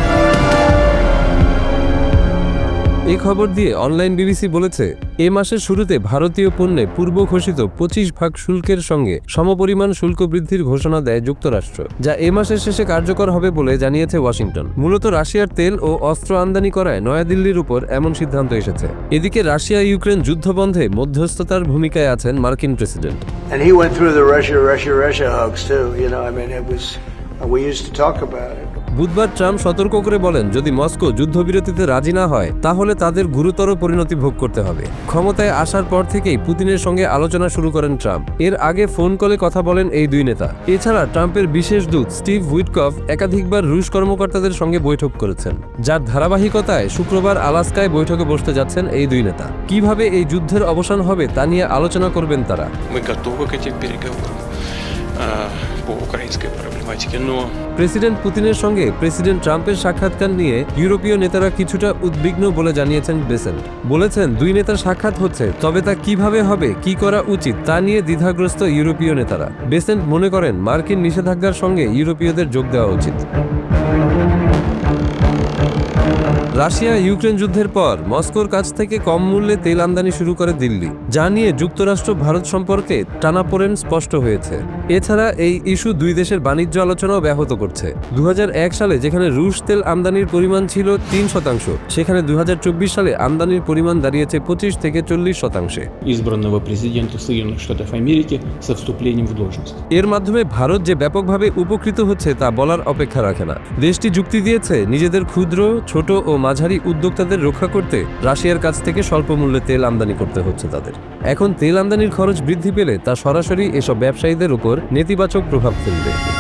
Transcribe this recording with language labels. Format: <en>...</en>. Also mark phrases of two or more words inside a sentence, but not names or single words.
<bn>এই খবর দিয়ে অনলাইন বিবিসি বলেছে, এ মাসের শুরুতে ভারতীয় পণ্যে পূর্ব ঘোষিত 25% শুল্কের সঙ্গে সমপরিমাণ শুল্ক বৃদ্ধির ঘোষণা দেয় যুক্তরাষ্ট্র, যা এ মাসের শেষে কার্যকর হবে বলে জানিয়েছে ওয়াশিংটন। মূলত রাশিয়ার তেল ও অস্ত্র আমদানি করায় নয়াদিল্লির উপর এমন সিদ্ধান্ত এসেছে। এদিকে রাশিয়া ইউক্রেন যুদ্ধবন্ধে মধ্যস্থতার ভূমিকায় আছেন মার্কিন প্রেসিডেন্ট।</bn> <en>And he went through the Russia hoax too. You know, I mean, it was We used to talk about it.</en> <bn>বুধবার ট্রাম্প সতর্ক করে বলেন, যদি মস্কো যুদ্ধবিরতিতে রাজি না হয় তাহলে তাদের গুরুতর পরিণতি ভোগ করতে হবে। ক্ষমতায় আসার পর থেকেই পুতিনের সঙ্গে আলোচনা শুরু করেন ট্রাম্প। এর আগে ফোন কলে কথা বলেন এই দুই নেতা। এছাড়া ট্রাম্পের বিশেষ দূত স্টিভ উইটকফ একাধিকবার রুশ কর্মকর্তাদের সঙ্গে বৈঠক করেছেন, যার ধারাবাহিকতায় শুক্রবার আলাস্কায় বৈঠকে বসতে যাচ্ছেন এই দুই নেতা। কিভাবে এই যুদ্ধের অবসান হবে তা নিয়ে আলোচনা করবেন তারা।</bn> <ru>Мы готовы к этим переговорам по украинской проблематике, но</ru> <bn>প্রেসিডেন্ট পুতিনের সঙ্গে প্রেসিডেন্ট ট্রাম্পের সাক্ষাৎকার নিয়ে ইউরোপীয় নেতারা কিছুটা উদ্বিগ্ন বলে জানিয়েছেন বেসেন্ট। বলেছেন, দুই নেতার সাক্ষাৎ হচ্ছে, তবে তা কিভাবে হবে, কি করা উচিত তা নিয়ে দ্বিধাগ্রস্ত ইউরোপীয় নেতারা। বেসেন্ট মনে করেন মার্কিন নিষেধাজ্ঞার সঙ্গে ইউরোপীয়দের যোগ দেওয়া উচিত। রাশিয়া ইউক্রেন যুদ্ধের পর মস্কোর কাছ থেকে কম মূল্যে তেল আমদানি শুরু করে দিল্লি, যা নিয়ে যুক্তরাষ্ট্র ভারত সম্পর্কে টানাপোড়েন স্পষ্ট হয়েছে। এছাড়া এই ইস্যু দুই দেশের বাণিজ্য আলোচনাও ব্যাহত করছে। 2001 সালে যেখানে রুশ তেল আমদানির পরিমাণ ছিল 3%, সেখানে 2024 সালে আমদানির পরিমাণ দাঁড়িয়েছে 25 থেকে 40%।</bn> <ru>избранного президента Соединенных Штатов Америки со вступлением в должность.</ru> <bn>এর মাধ্যমে ভারত যে ব্যাপকভাবে উপকৃত হচ্ছে তা বলার অপেক্ষা রাখে না। দেশটি যুক্তি দিয়েছে, নিজেদের ক্ষুদ্র, ছোট ও মাঝারি উদ্যোক্তাদের রক্ষা করতে রাশিয়ার কাছ থেকে স্বল্প মূল্যে তেল আমদানি করতে হচ্ছে তাদের। এখন তেল আমদানির খরচ বৃদ্ধি পেলে তা সরাসরি এসব ব্যবসায়ীদের উপর নেতিবাচক প্রভাব ফেলবে।</bn>